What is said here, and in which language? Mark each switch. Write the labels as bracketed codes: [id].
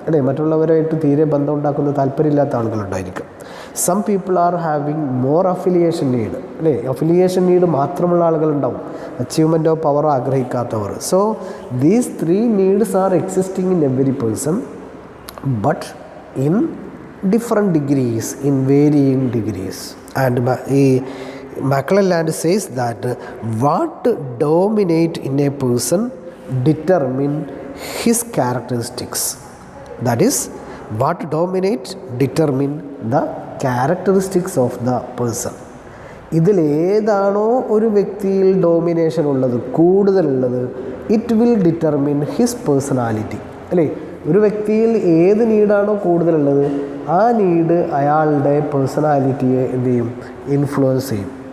[ml] മറ്റുള്ളവരായിട്ട് തീരെ ബന്ധം ഉണ്ടാക്കുന്ന താല്പര്യമില്ലാത്ത ആളുകളുണ്ടായിരിക്കും. [en] Some people are having more affiliation need. [ml] Affiliation need മാത്രമുള്ള ആളുകളുണ്ടാവും, അച്ചീവ്മെൻറ്റോ പവറോ ആഗ്രഹിക്കാത്തവർ. [en] So these three needs are existing in every person but in different degrees, in varying degrees. And ഈ McClelland says that what dominate in a person determine his characteristics. That is, what dominate determine the characteristics of the person. [ml] ഇതിലേതാണോ ഒരു വ്യക്തിയിൽ domination ഉള്ളത്, കൂടുതലുള്ളത്, [en] It will determine his personality. [ml] ഒരു വ്യക്തിയിൽ ഏത് നീഡാണോ കൂടുതലുള്ളത് ആ നീഡ് അയാളുടെ പേഴ്സണാലിറ്റിയെ എന്ത് ചെയ്യും, ഇൻഫ്ലുവൻസ് ചെയ്യും.